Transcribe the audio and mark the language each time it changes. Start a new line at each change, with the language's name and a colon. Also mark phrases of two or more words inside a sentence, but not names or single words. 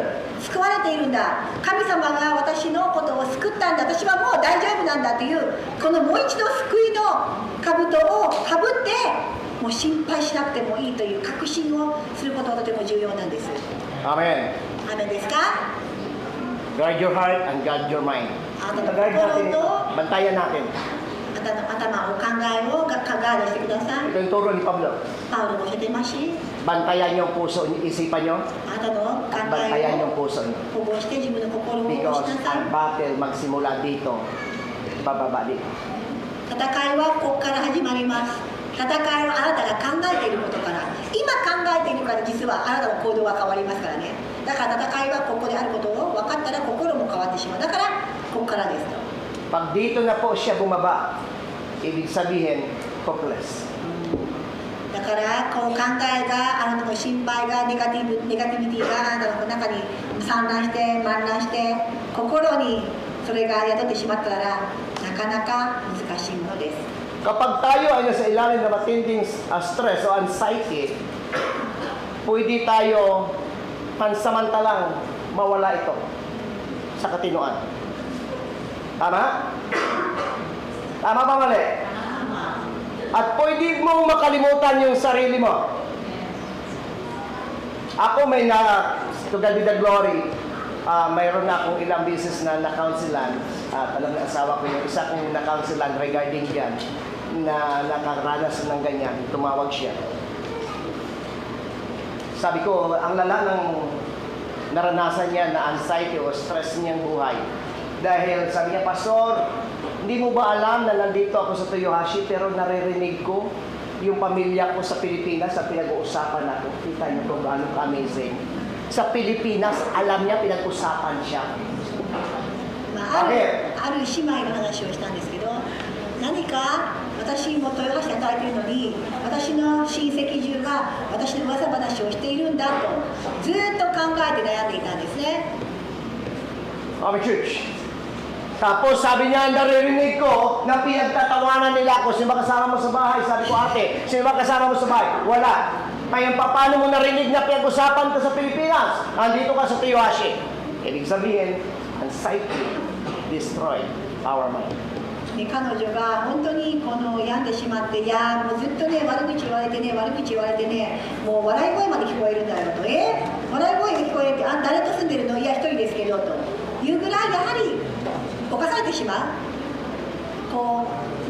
Japanese: 救われているんだ。神様が私のことを救ったんだ。私はもう大丈夫なんだという、このもう一度救いの兜をかぶって、もう心配しなくてもいいという確信をすることがとても重要なんです。アメン。アメンですか？
English: Guard your heart and guard your mind.
Japanese: あなたの
Filipino: Guard natin
Japanese: 心
Filipino: ito.
Japanese: と
Filipino: Bantayan natin.
Japanese: あなたの頭を考えをガードしてください。
Filipino: Ito yung turo ni Pablo.
Japanese: パウロも教えてますし、
Filipino: Bantayan yung puso, isipan nyo.
Japanese: あなたの考
Filipino: At bantayan
Japanese: え
Filipino: yung
Japanese: を
Filipino: puso nyo.
Japanese: 保護して自分の心を保護
Filipino: Because
Japanese: しなさい。
Filipino: ang battle magsimula dito, bababa dito.
Japanese: 戦いはここから始まります。戦いはあなたが考えていることから、今考えているから実はあなたの行動が変わりますからね。だから戦いはここであることを分かったら心も変わってしまう。だからここからですと。
Filipino: Pag dito na po siya bumaba, ibig sabihin, hopeless.
Japanese: だからこの考えがあなたの心配がネガティビティがあなたの中に散乱して漫乱して心にそれが宿ってしまったらなかなか難しいものです。
Filipino: Kapag tayo ay nasa ilalim ng matinding stress o anxiety, pwede tayo pansamantalang mawala ito sa katinoan. Tama? Tama ba mali? At pwede mong makalimutan yung sarili mo. Ako may
English: to God be the glory,
Filipino: mayroon na akong ilang beses na na-counselan at alam na asawa ko yung isa kong na-counselan regarding dyan na nakaranas ng ganyan, tumawag siya. Sabi ko, ang lala ng naranasan niya na anxiety o stress niyang buhay. Dahil sabi niya, Pastor, hindi mo ba alam na nandito ako sa Toyohashi pero naririnig ko yung pamilya ko sa Pilipinas sa pinag-uusapan natin. Kita niyo kung gaano ka-amazing. Sa Pilipinas, alam niya pinag-usapan siya.
Japanese: ある姉妹の話をしたんですけど、何か私も豊橋で働いているのに私の親戚中が私の噂話をしているんだとずっと考えて悩んでいたんですね。
Filipino: Church, Tapos sabi niya, naririnig ko na pinagtatawanan nila ako. Sino ba kasama mo sa bahay? Sabi ko, ate, sino ba kasama mo sa bahay? Wala. Kaya paano mo narinig na pinag-usapan ka sa Pilipinas? Andito ka sa Toyohashi. Ibig sabihin,
English: anxiety destroy our mind.
Japanese: 彼女が本当に病んでしまって、いやもうずっとね悪口言われてね、悪口言われてね、もう笑い声まで聞こえるんだよと、笑い声が聞こえて、あ、誰と住んでるの？いや一人ですけどというぐらいやはり侵されてしまう。